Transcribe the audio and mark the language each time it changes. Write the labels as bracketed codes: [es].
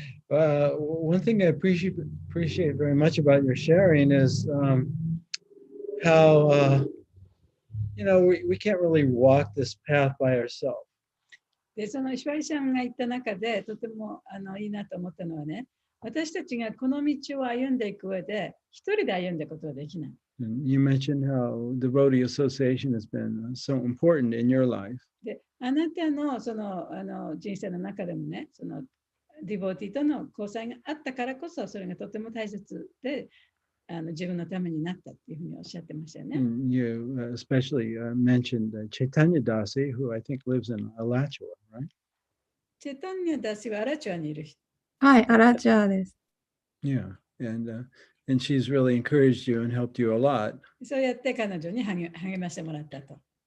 [en] One thing I appreciate very much about your sharing is how we can't really walk this path by ourselves. [ja] で、その石割さんが言った中で、とてもいいなと思ったのはね、私たちがこの道を歩んでいく上で、一人で歩んでいくことはできない。 [en] You mentioned how devotee association has been so important in your life. [ja] で、あなたのその人生の中でもね、そのディボティとの交際があったからこそ、それがとても大切で、自分のためになったっていうふうにおっしゃってましたよね。 [en] You especially mentioned Chaitanya Dasi, who I think lives in Alachua, right? [ja] チェタンニャダシはアラチュアにいる人。はい、アラチュアです。 [en] Yeah, and she's really encouraged you and helped you a lot. [ja] そうやって彼女に励ましてもらったと。